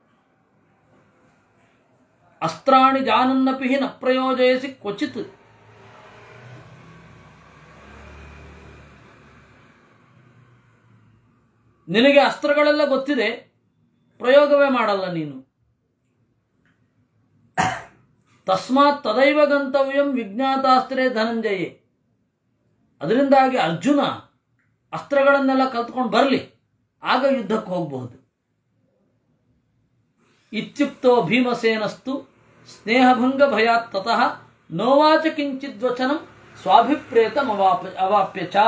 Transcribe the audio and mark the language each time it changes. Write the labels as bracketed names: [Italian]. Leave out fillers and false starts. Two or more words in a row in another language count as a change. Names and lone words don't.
[Sanskrit] ಅಸ್ತ್ರಾಣಿ ಜಾನನ್ನಪಿ ನ ಪ್ರಯೋಜಯಸಿ ಕ್ವಚಿತ್. [Kannada] ನಿನಗೆ ಅಸ್ತ್ರಗಳೆಲ್ಲ ಗೊತ್ತಿದೆ, ಪ್ರಯೋಗವೇ ಮಾಡಲ್ಲ ನೀನು. [Sanskrit] ತಸ್ಮಾತ್ ತದೈವ ಗಂತವ್ಯಂ ವಿಜ್ಞಾತಾಸ್ತ್ರೇ ಧನಂಜಯೇ. [Kannada] ಅದರಿಂದಾಗಿ ಅರ್ಜುನ ಅಸ್ತ್ರಗಳನ್ನೆಲ್ಲ ಕಲ್ತ್ಕೊಂಡು ಬರಲಿ, ಆಗ ಯುದ್ಧಕ್ಕೆ ಹೋಗಬಹುದು. [Sanskrit] ಇತ್ಯುಕ್ತೋ ಭೀಮಸೇನಸ್ತು ಸ್ನೇಹಭಂಗ ಭಯಾತ್ ತತಃ ನೋವಾಚ ಕಿಂಚಿದ್ವಚನಂ ಸ್ವಾಭಿಪ್ರೇತಂ ಅವಾಪ್ಯ ಚ.